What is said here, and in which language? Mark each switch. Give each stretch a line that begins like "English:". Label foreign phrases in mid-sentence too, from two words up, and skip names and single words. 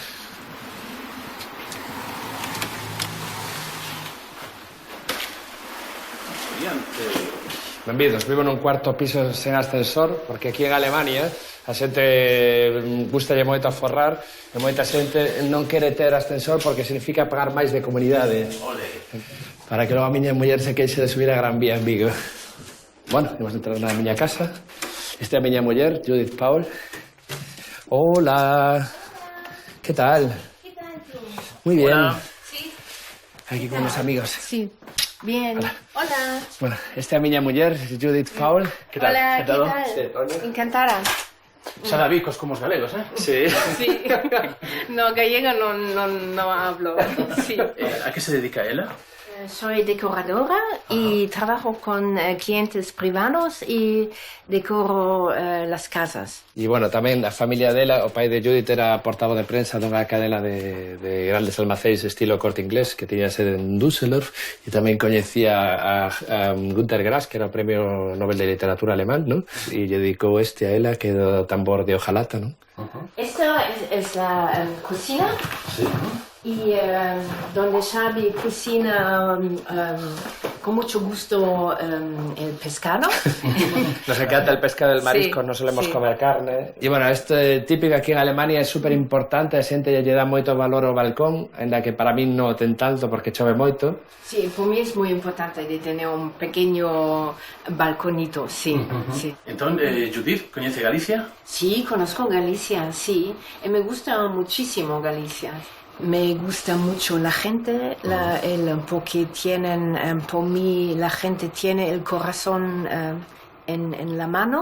Galician: Benvidos, vivo nun cuarto piso sen ascensor, porque aquí en Alemania a xente gustalle moito aforrar e moita xente non quere ter ascensor porque significa pagar máis de comunidade. Para que logo a miña muller se queixe de subir a Gran Vía en Vigo. Bueno, imos entrar na miña casa. Esta é a miña muller, Judith Paul.
Spanish: Hola. ¿Qué tal? ¿Qué tal tú? Muy bien. Hola. Sí. Aquí con unos amigos. Sí. Bien. Hola.
Galician: Bueno, esta é a miña muller, Judith Paul.
Spanish: ¿Qué tal? Hola, ¿qué tal? Sí, encantada.
Galician: Xa Vicos como os galegos,
Spanish: Sí. Sí. No, gallega no hablo. Sí.
Galician: ¿A qué se dedica ela?
Spanish: Soy decoradora y trabajo con clientes privados y decoro las casas.
Galician: E, bueno, tamén a familia dela, o pai de Judith era portavoz de prensa dunha cadena de grandes almacéns estilo Corte Inglés que tiña sede en Düsseldorf e tamén coñecía a Günter Grass, que era o premio Nobel de Literatura alemán, ¿no? E lle dedicou este a ela, que é do tambor de hojalata, ¿no?
Spanish: Esta es la cocina. Sí. Y donde Xavi cocina con mucho gusto el pescado. Nos encanta el pescado del marisco, sí, no solemos comer carne.
Galician: E, bueno, isto é típico aquí en Alemania, é super importante, a xente lle dá moito valor ao balcón, ainda que para min non ten tanto porque chove moito.
Spanish: Sí, por mí es muy importante de tener un pequeño balconito, sí. Sí. Entonces, Judith, ¿conoce Galicia? Sí, conozco Galicia, sí. Y me gusta muchísimo Galicia. Me gusta mucho la gente, porque tienen, por mí, la gente tiene el corazón en la mano.